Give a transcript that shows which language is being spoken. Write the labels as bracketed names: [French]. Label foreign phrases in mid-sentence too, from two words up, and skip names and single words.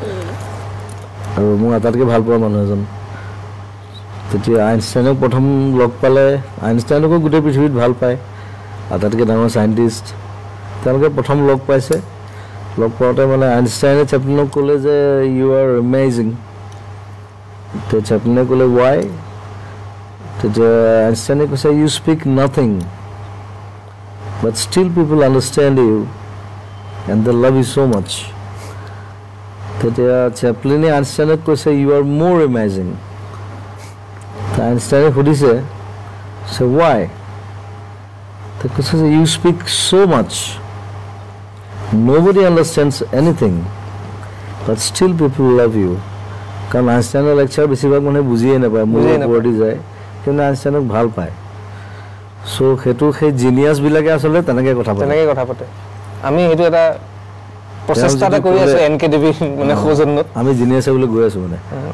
[Assamese] আৰু মোৰ আটাইতকৈ ভাল পোৱা মানুহ এজন তেতিয়া আইনষ্টাইনক প্ৰথম লগ পালে আইনষ্টাইনকো গোটেই পৃথিৱীত ভাল পায় আটাইতকৈ ডাঙৰ চাইণ্টিষ্ট তেওঁলোকে প্ৰথম লগ পাইছে লগ পাওঁতে মানে আইনষ্টাইনে চেপলিনক ক'লে যে [English] you are amazing [Assamese] তেতিয়া চেপলিনে ক'লে ৱাই তেতিয়া আইনষ্টাইনে কৈছে [English] you speak nothing but still people understand you and they love you so much. [Assamese] তেতিয়া চেপলিনে আইনষ্টাইনক কৈছে [English] you are more amazing [Assamese] আইনষ্টাইনে সুধিছে [English] so why they [Assamese] কৈছে [English] you speak so much nobody understands anything but still people love you [Assamese] কাৰণ আইনষ্টাইনৰ লেকচাৰ বেছিভাগ মানুহে বুজিয়ে নাপায় মোৰ ওপৰদি যায় কিন্তু আইনষ্টাইনক ভাল পায় সো সেইটো সেই জিনিয়াছবিলাকে আচলতে তেনেকৈ কথা পাতে আমি সেইটো এটা প্ৰচেষ্টা এটা কৰি আছো এনকেডিবি মানে খোজনত আমি জিনিয়াছ বুলি গৈ আছো মানে